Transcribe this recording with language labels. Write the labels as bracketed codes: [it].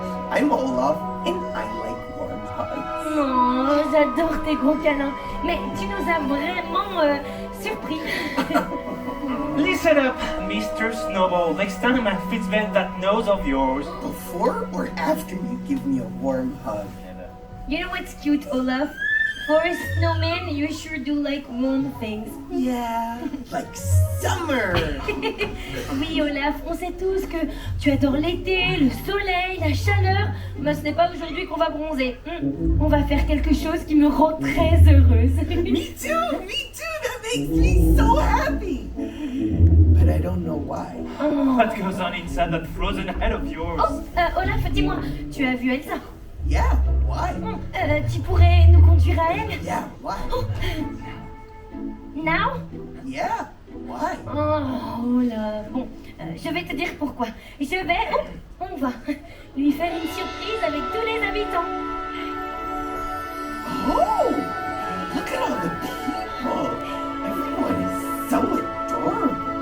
[en] I'm Olaf, and I like warm hugs. [fr] oh, j'adore tes gros câlins. Mais tu nous as vraiment surpris. [en] Listen up, Mr. Snowball. Next time I fix that nose of yours. Before or after you give me a warm hug? You know what's cute, Olaf? For a snowman, you sure do like warm things. Yeah, like summer. [fr] Oui, Olaf, on sait tous que tu adores l'été, le soleil, la chaleur. Mais ce n'est pas aujourd'hui qu'on va bronzer. On va faire quelque chose qui me rend très heureuse. [en] Me too, that makes me so happy. But I don't know why. What goes on inside that frozen head of yours? [fr] Oh, Olaf, dis-moi, tu as vu Elsa? [en] Yeah, why? [fr] Tu pourrais nous conduire à elle? [en] Yeah, why? Now? Yeah, why? [fr] Oh là, bon, je vais te dire pourquoi. On va lui faire une surprise avec tous les habitants. [en] Oh, look at all the people. Everyone is so adorable.